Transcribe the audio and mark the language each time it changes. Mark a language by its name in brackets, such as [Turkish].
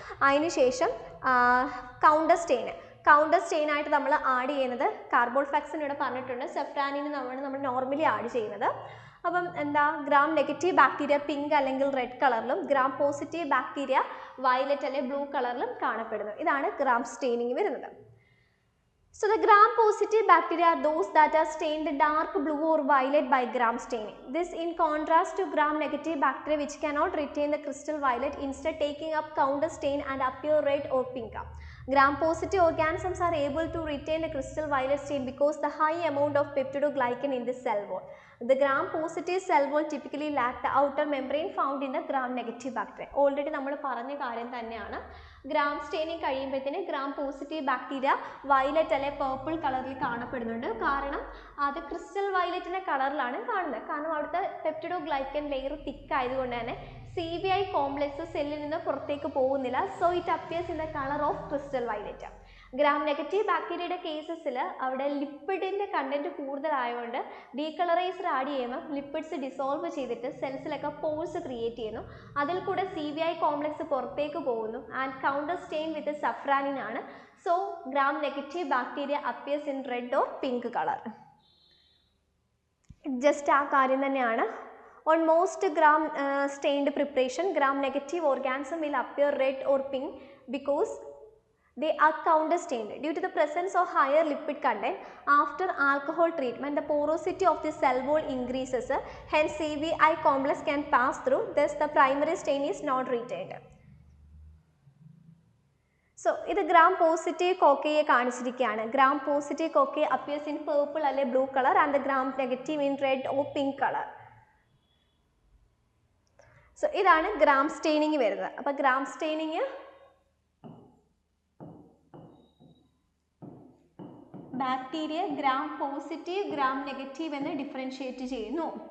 [Malayalam] അതിനുശേഷം counter stain ആയിട്ട് നമ്മൾ ആഡ് ചെയ്യുന്നത് കാർബോൾഫാക്സിൻ ഇവിടെ പറഞ്ഞിട്ടുണ്ട്. സെഫ്രാനിന് നമ്മൾ നോർമലി ആഡ് ചെയ്യുന്നത്. അപ്പം എന്താ, ഗ്രാം നെഗറ്റീവ് ബാക്ടീരിയ പിങ്ക് അല്ലെങ്കിൽ റെഡ് കളറിലും ഗ്രാം പോസിറ്റീവ് ബാക്ടീരിയ വയലറ്റ് അല്ലെങ്കിൽ ബ്ലൂ കളറിലും കാണപ്പെടുന്നു. ഇതാണ് ഗ്രാം സ്റ്റെയിനിങ് വരുന്നത്. [English] So the gram-positive bacteria are those that are stained dark blue or violet by gram staining. This in contrast to gram-negative bacteria which cannot retain the crystal violet, instead taking up counter stain and appear red or pink. Gram-positive organisms are able to retain the crystal violet stain because the high amount of peptidoglycan in the cell wall. The gram-positive cell wall typically lack the outer membrane found in the gram-negative bacteria. [Malayalam] Already നമ്മൾ പറഞ്ഞ കാര്യം തന്നെയാണ്. gram staining കഴിയുമ്പോഴത്തേന് gram-positive bacteria violet അല്ലെ purple കളറിൽ കാണപ്പെടുന്നുണ്ട്. കാരണം അത് ക്രിസ്റ്റൽ വയലറ്റിൻ്റെ കളറിലാണ് കാണുന്നത്. കാരണം അവിടുത്തെ പെപ്റ്റിഡോഗ്ലൈക്കൻ ലെയർ തിക്ക് ആയതുകൊണ്ട് തന്നെ CVI കോംപ്ലക്സ് സെല്ലിൽ നിന്ന് പുറത്തേക്ക് പോകുന്നില്ല. [English] So it appears in the colour of crystal violet. [Malayalam] Gram negative ബാക്ടീരിയയുടെ കേസസിൽ അവിടെ ലിപ്പിഡിൻ്റെ കണ്ടന്റ് കൂടുതലായതുകൊണ്ട് ഡീകളറൈസർ ആഡ് ചെയ്യുമ്പോൾ ലിപ്പിഡ്സ് ഡിസോൾവ് ചെയ്തിട്ട് സെൽസിലൊക്കെ പോഴ്സ് ക്രിയേറ്റ് ചെയ്യുന്നു. അതിൽ കൂടെ CVI കോംപ്ലക്സ് പുറത്തേക്ക് പോകുന്നു ആൻഡ് കൗണ്ടർ സ്റ്റെയിൻ വിത്ത് സഫ്രാനിൻ ആണ്. [English] So gram negative bacteria appears in red or pink colour. [Malayalam] Just ആ കാര്യം തന്നെയാണ്. [English] On most gram stained preparation, gram negative organism will appear red or pink because they are counter stained. Due to the presence of higher lipid content after alcohol treatment, the porosity of the cell wall increases, hence CVI complex can pass through, thus the primary stain is not retained. So [Malayalam] ഇത് gram positive കോക്കയെ കാണിച്ചിരിക്കുകയാണ്. [English] gram positive കോക്കയെ appears in purple അല്ലെ blue color and the gram negative in red or pink color. [Malayalam] So ഇതാണ് gram staining വരുന്നത്. അപ്പോൾ gram staining bacteria gram positive gram negative എന്ന് differentiate ചെയ്യുന്നു.